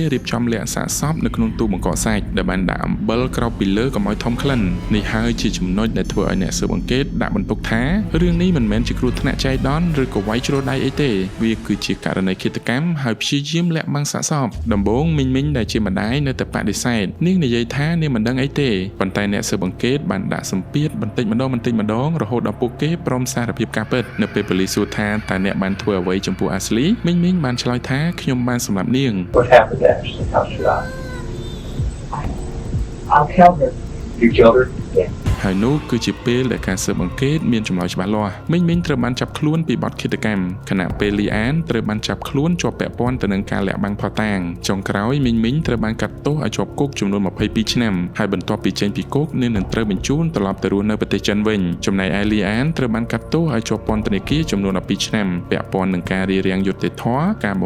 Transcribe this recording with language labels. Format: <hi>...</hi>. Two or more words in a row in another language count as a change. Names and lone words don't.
<km>រៀបចំលាក់សាកសពនៅក្នុងទូបង្កកសាច់ដែលបានដាក់អំបិលក្រោបពីលើកុំឲ្យធំក្លិននេះហើយជាចំណុចដែលធ្វើឲ្យអ្នកស៊ើបអង្កេតដាក់បន្ទុកថារឿងនេះមិនមែនជាគ្រោះថ្នាក់ចៃដន្យឬក៏វាយជ្រុលដៃអីទេវាគឺជាករណីឃាតកម្មហើយព្យាយាមលាក់បាំងសាកសពដំបូងមីងដែលជាម្ដាយនៅតែបដិសេធនាងនិយាយថានាងមិនដឹងអីទេប៉ុន្តែអ្នកស៊ើបអង្កេតបានដាក់សម្ពាធបន្តិចម្ដងរហូតដល់ពួកគេព្រមសារភាពការពិតនៅពេលប៉ូលីសសួរថាតើអ្នកបានធ្វើអ្វីចំពោះ Ashley មីងបានឆ្លើយថាខ្ញុំបានសម្លាប់នាង</km> <en>What happened to Ashley? How should I? I'll kill her. You killed her? Yeah.</en> <km>ហើយនោះគឺជាពេលដែលការស៊ើបអង្កេតមានចម្លើយច្បាស់លាស់មីងត្រូវបានចាប់ខ្លួនពីបទឃាតកម្មខណៈពេលលីអានត្រូវបានចាប់ខ្លួនជាប់ពាក់ព័ន្ធទៅនឹងការលាក់បាំងផតាងចុងក្រោយមីងត្រូវបានកាត់ទោសឲ្យជាប់គុកចំនួន22ឆ្នាំហើយបន្ទា ប់ពីចេញពីគុកនាងនឹងត្រូវបញ្ជូនត្រឡប់ទៅរស់នៅប្រទេសចិនវិញចំណែកឯលីអានត្រូវបានកាត់ទោសឲ្យជាប់ពន្ធនាគារចំនួន12ឆ្នាំពាក់ព័ន្ធនឹងការរារាំងយុត្តិធម៌ការបំ</km>